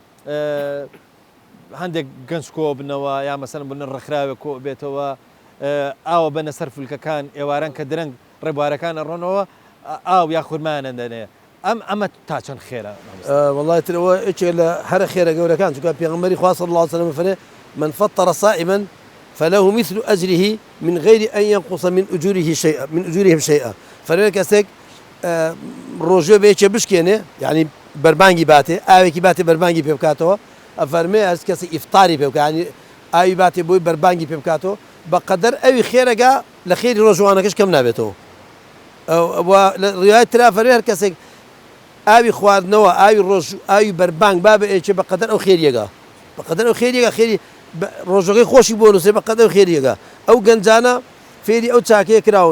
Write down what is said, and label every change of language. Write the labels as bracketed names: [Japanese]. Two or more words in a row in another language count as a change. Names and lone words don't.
[Central Kurdish] هەندێک گەنج کۆ بنەوە یا مەسەن بنە ڕخراوێک کۆ بێتەوە ئاوە بەنە سەر فولکەکان ئێواران کە درەنگ ڕێبوارەکانە ڕۆنەوە ئاو یا خورمانە دەنێ ئەمە تا چەند خێرە والله ترەوە ئەوێ لە هەرە خێرە گەورەکان چونکە پێغەمبەری خوا [Arabic] صلی الله عليه وسلم [Central Kurdish] فەرمێ [Arabic] من فطر صائما فله مثل أجره من غير أن ينقص من أجورهم شيئا [Central Kurdish] فەرمێ کەسێک ڕۆژێ بێچێ بشکێنێ یعنی بەربانگی باتێ ئاوێکی باتێ بەربانگی پێ بکاتەوە ئەفەرمێ هەر کەسی ئیفطاری پێ بکات ینی ئاوی باتێ بۆی بەربانگی پێ بکاتەوە بەقەدەر ئەوی خێرەگا لە خێری ڕۆژوانەکەش کەم نابێتەوە ڕیوایەت ترا فەرمێ هەر کەسێک ئاوی خواردنەوە ئاوی ڕۆژ ئاوی بەربانگ بابە ئێچێ بەقەدەر ئەو خێریەگا بەقەدەر ئەو خێریەگا خێری ڕۆژەکەی خۆشی بۆ نووسێ بەقەدەر ئەو خێریەگا ئەو گەنجانە فێری ئەو چاکەیە کراون